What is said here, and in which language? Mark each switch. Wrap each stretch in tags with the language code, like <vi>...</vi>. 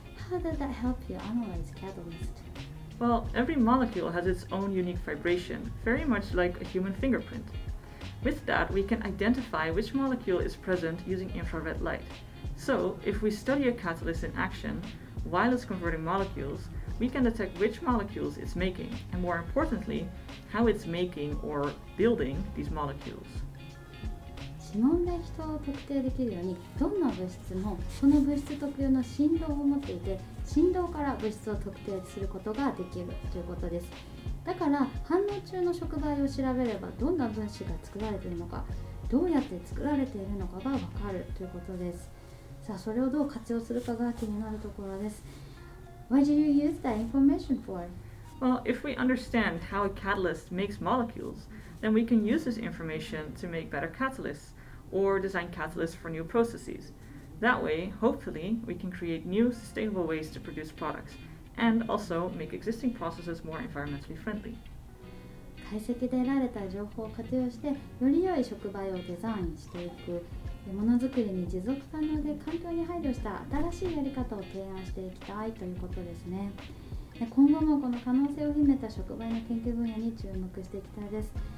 <en>How does that help you analyze catalyst? Well, every molecule has its own unique vibration, very much like a human fingerprint. With that, we can identify which molecule is present using infrared light. So, if we study a catalyst in action, while it's converting molecules, we can detect which molecules it's making, and more importantly, how it's making or building these molecules.</en> <ja>指紋で人を特定できるようにどんな物質もその物質特有の振動を持っていて振動から物質を特定することができるということです。だから反応中の触媒を調べればどんな分子が作られているのかどうやって作られているのかがわかるということです。さあそれをどう活用するかが気になるところです。</ja> <en>What do you use that information for? Well, if we understand how a catalyst makes molecules, then we can use this information to make better catalysts or design catalysts for new processes. That way, hopefully, we can create new sustainable ways to produce products and also make existing processes more environmentally friendly.</en> <ja>解析で得られた情報を活用してより良い触媒をデザインしていくものづくりに持続可能で環境に配慮した新しいやり方を提案していきたいということですね。今後もこの可能性を秘めた触媒の研究分野に注目していきたいです。</ja>